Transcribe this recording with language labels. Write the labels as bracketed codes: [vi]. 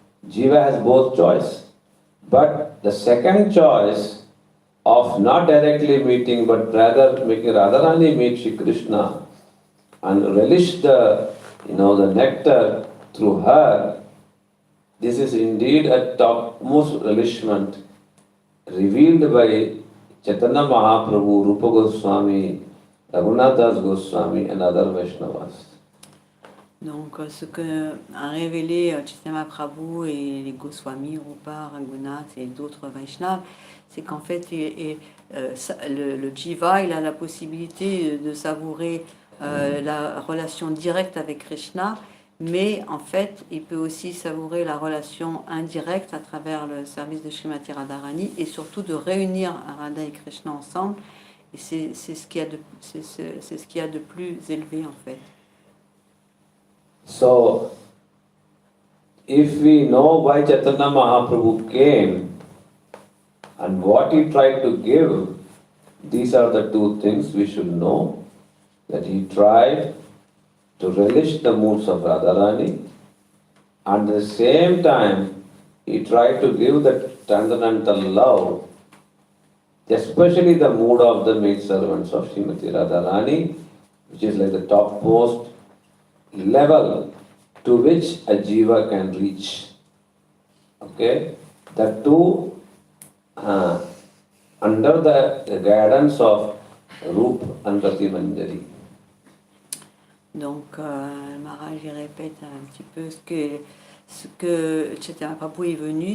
[en] Jiva has both choice, but the second choice of not directly meeting, but rather making Radharani meet Shri Krishna and relish the nectar through her. This is indeed a topmost relishment revealed by Chaitanya Mahaprabhu, Rupa Goswami, Raghunath Das Goswami and other Vaishnavas. [fr] Donc, ce que a révélé Chaitanya Mahaprabhu et les Goswami, Rupa, Raghunath et d'autres Vaishnavas, c'est qu'en fait, le Jiva, il a la possibilité de savourer la relation directe avec Krishna, mais en fait, il peut aussi savourer la relation indirecte à travers le service de Srimati Radharani et surtout de réunir Radha et Krishna ensemble. Et c'est ce qu'il y a de plus élevé en fait. [en] So, if we know why Chaitanya Mahaprabhu came and what he tried to give, these are the two things we should know. That he tried to relish the moods of Radharani, and at the same time he tried to give the transcendental love, especially the mood of the maidservants of Srimati Radharani, which is like the topmost level to which a jiva can reach. Okay? The two under the guidance of Rup and Rati Manjari. [fr] Donc, Maharaj, il répète un petit peu ce que Chaitanya Mahaprabhu est venu.